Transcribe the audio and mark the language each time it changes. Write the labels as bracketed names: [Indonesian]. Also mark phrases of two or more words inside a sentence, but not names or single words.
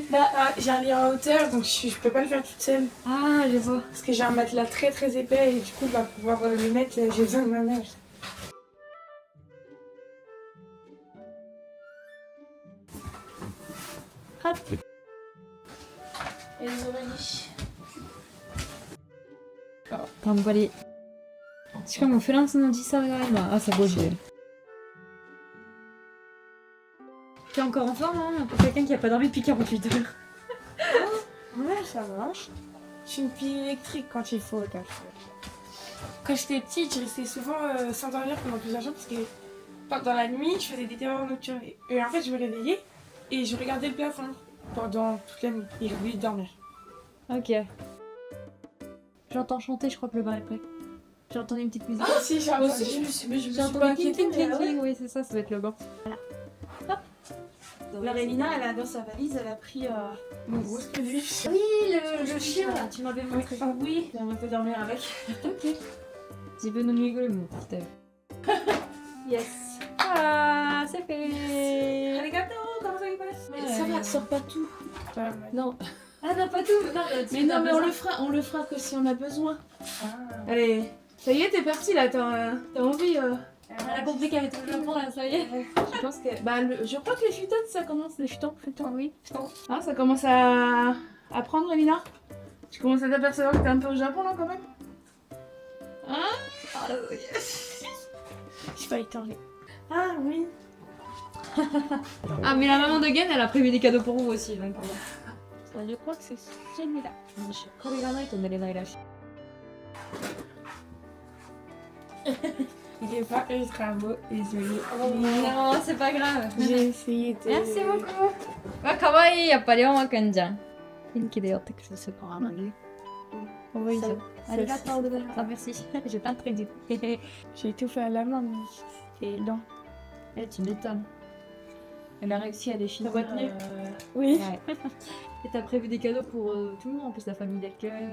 [French] J'ai un lit en hauteur, donc je peux pas le faire toute seule. Ah, je vois. Parce que j'ai un matelas très très épais et du coup, pour pouvoir le mettre, j'ai besoin de ma mère. Et les oreilles. [Japanese] 頑張り。しかもフランスの時差が今朝5時で。 [French] T'es encore en forme, hein, pour quelqu'un qui a pas dormi depuis 48 heures. Ouais, ça va. Je suis une pile électrique quand il faut. Quand j'étais petite, je restais souvent sans dormir pendant plusieurs jours parce que pendant la nuit, je faisais des terreurs nocturnes. Et en fait, je me réveillais et je regardais le plafond pendant toute la nuit. Et j'ai oublié de dormir. Ok. J'entends chanter, je crois que le bar est prêt. J'ai entendu une petite musique. Ah si, j'ai Moi entendu. aussi, je me suis J'ai pas entendu inquiétée, mais ouais. oui, c'est ça doit être le banc. Alors Elina, elle a dans sa valise, elle a pris Mon gros produit. Oui, le chien là, tu m'avais montré. Ah oui, on peut dormir avec. Ok. [Japanese] 自分のぬいぐるみ持ってきたよ。 [French] Yes. Ah, c'est fait. Arigato, comment ça se passe? Ouais. Ça va, sort pas tout. Non. Ah non, pas tout. Non, Mais non, mais on le fera que si on a besoin. Ah. Allez, ça y est, t'es partie là, t'as envie Elle a compris qu'elle était au Japon là, ça y est. Je pense que. Bah, je crois que les futons, ça commence. Les futons. Oui. Ah, ça commence à prendre, Elina. Tu commences à t'apercevoir que t'es un peu au Japon là quand même. Hein? J'ai pas été en ligne. Ah oui. Ah, mais la maman de Gen, elle a prévu des cadeaux pour vous aussi. Donc, Je crois que c'est celui-là. [Japanese] これがないと寝れないらしい。 [French] Il est pas ultra beau, désolé. Non, c'est pas grave. J'ai essayé de... Merci beaucoup. [Japanese] Ah, かわいい、やっぱり、おまくんじゃん。元気でやってくれてるからな。 [French] Oui, Ah, merci. J'ai pas prévu. j'ai tout fait à la main, mais c'est lent. Eh, tu m'étonnes. Elle a réussi à définir. Ça va tenir. Oui. Ouais. Et t'as prévu des cadeaux pour tout le monde, en plus la famille d'accueil.